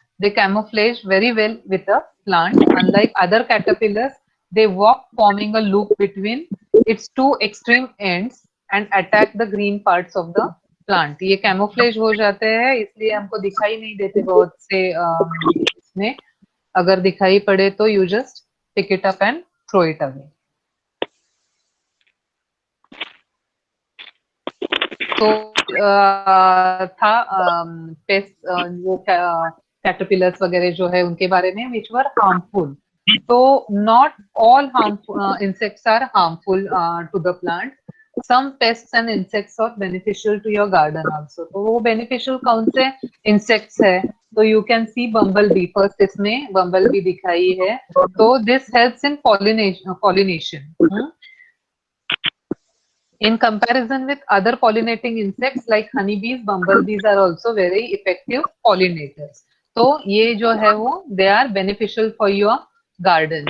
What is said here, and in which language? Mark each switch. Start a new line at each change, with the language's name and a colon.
English: They camouflage very well with a plant. Unlike other caterpillars, they walk forming a loop between its two extreme ends and attack the green parts of the plant.
Hindi: ये camouflage हो जाते हैं, इसलिए हमको दिखाई नहीं देते बहुत से इसमें. अगर दिखाई पड़े तो
English: you just pick it up and throw it away.
Hindi: तो था पेस्ट वो कैटरपिलर्स वगैरह जो है उनके बारे में,
English: which were harmful. तो not all harmful insects are harmful to the plant. Some pests and insects are beneficial to your garden also.
Hindi: तो वो beneficial कौन से insects है?
English: तो you can see bumblebee.
Hindi: First इसमें bumblebee दिखाई है.
English: तो this helps in pollination. In comparison with other pollinating insects like honeybees, bumblebees are also very effective pollinators.
Hindi: तो ये जो है वो
English: they are beneficial for your garden.